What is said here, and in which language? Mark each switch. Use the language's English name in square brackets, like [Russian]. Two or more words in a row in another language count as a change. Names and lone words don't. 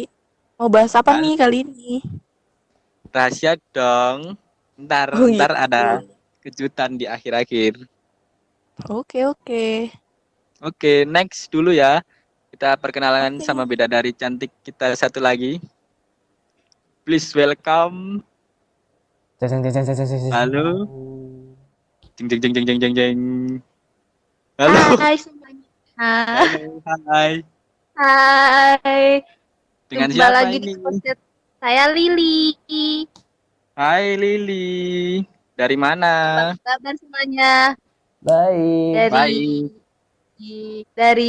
[Indonesian] Mau bahas apa Halo. nih kali ini? Rahasia dong. Ntar, Oh ntar ada gitu. kejutan di akhir-akhir. Oke, oke. Oke, next dulu ya. Kita perkenalan Oke. sama bidadari cantik kita satu lagi. [English] Please welcome. Ceng, ceng, ceng, ceng, ceng, ceng, ceng. [Indonesian] Halo. Jeng jeng jeng jeng jeng jeng jeng. Halo, Hai semuanya. halo, hai. Hai. Dengan Jumpa siapa lagi di ini? podcast saya Lili. Hai Lili. Dari mana? Apa kabar semuanya? Baik. Dari Baik. dari